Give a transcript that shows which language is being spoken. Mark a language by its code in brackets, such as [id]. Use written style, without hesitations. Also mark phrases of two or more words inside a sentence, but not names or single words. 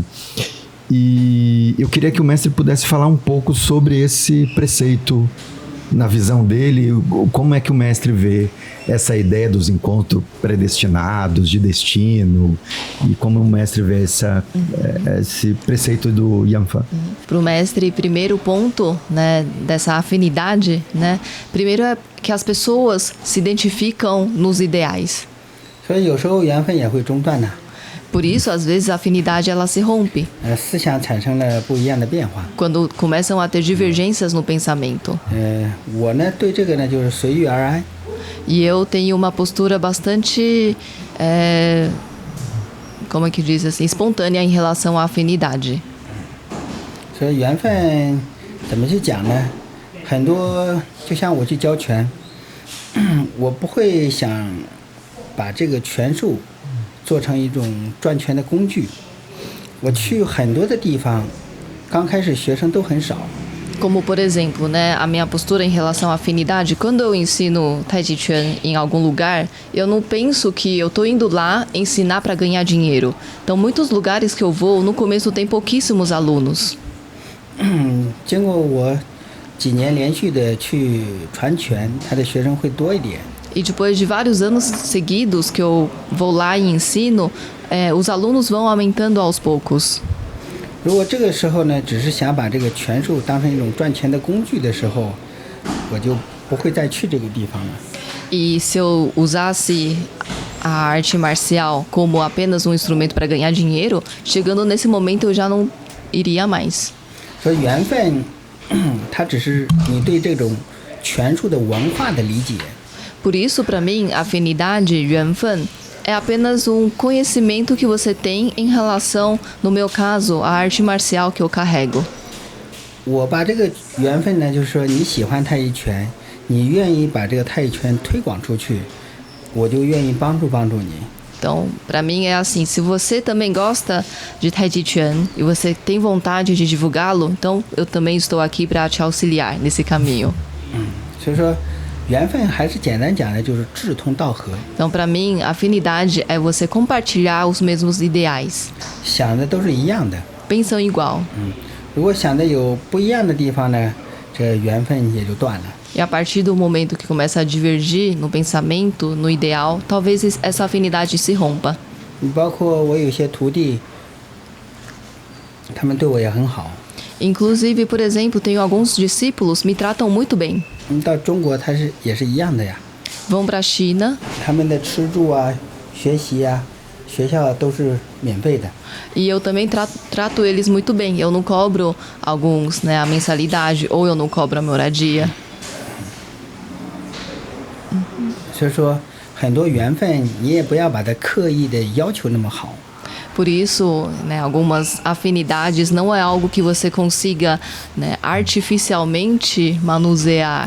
[pt] E eu queria que o mestre pudesse falar um pouco sobre esse preceito, na visão dele, como é que o mestre vê essa ideia dos encontros predestinados, de destino, e como o mestre vê esse preceito do Yanfan. Para o mestre, primeiro ponto, né, dessa afinidade, né, primeiro é que as pessoas se identificam nos ideais. [zh] 所以有时候缘分也会中断的， [pt] Por isso, às vezes, a afinidade ela se rompe [zh] 思想产生了不一样的变化。 [pt] quando começam a ter divergências no pensamento. [zh] 我呢对这个呢就是随遇而安。 [pt] E eu tenho uma postura bastante, como é que diz assim, espontânea em relação à afinidade. [zh] 所以缘分怎么去讲呢？很多就像我去教拳，我不会想把这个拳术做成一种赚钱的工具。我去很多的地方，刚开始学生都很少。 [pt] Como, por exemplo, né, a minha postura em relação à afinidade, quando eu ensino Tai Chi Chuan em algum lugar, eu não penso que eu tô indo lá ensinar para ganhar dinheiro. Então, muitos lugares que eu vou, no começo tem pouquíssimos alunos. [zh] 经过我几年连续的去传拳，他的学生会多一点。 [pt] E depois de vários anos seguidos que eu vou lá e ensino, os alunos vão aumentando aos poucos. [zh] 如果这个时候呢，只是想把这个拳术当成一种赚钱的工具的时候，我就不会再去这个地方了。 [pt] E se eu usasse a arte marcial como apenas um instrumento para ganhar dinheiro, chegando nesse momento eu já não iria mais. [zh] 说缘分，它只是你对这种拳术的文化的理解。 [pt] Por isso, para mim, afinidade, [zh] 缘分, [pt] é apenas um conhecimento que você tem em relação, no meu caso, à arte marcial que eu carrego. [zh] 我把这个缘分呢，就是说你喜欢太极拳，你愿意把这个太极拳推广出去，我就愿意帮助你。 [pt] Então, para mim é assim, se você também gosta de Tai Chi Chuan e você tem vontade de divulgá-lo, então eu também estou aqui para te auxiliar nesse caminho. [zh] 所以说，缘分还是简单讲的，就是志同道合， [pt] Então, para mim, afinidade é você compartilhar os mesmos ideais, [zh] 想的都是一样的。 [pt] pensam igual. [zh] 如果想的有不一样的地方呢，这缘分也就断了。 [pt] E a partir do momento que começa a divergir no pensamento, no ideal, talvez essa afinidade se rompa. [zh] 你包括我有些徒弟，他们对我也很好。 [pt] Inclusive, por exemplo, tenho alguns discípulos me tratam muito bem. [zh] 到中国也是一样的呀， [pt] Vão para a China [zh] 他们的吃住啊、学习啊、学校都是免费的。 [pt] e eu também trato eles muito bem. Eu não cobro alguns, né, a mensalidade ou eu não cobro a moradia. [zh] 所以说，很多缘分你也不要把它刻意的要求那么好。 [pt] Por isso, né, algumas afinidades não é algo que você consiga, né, artificialmente manusear.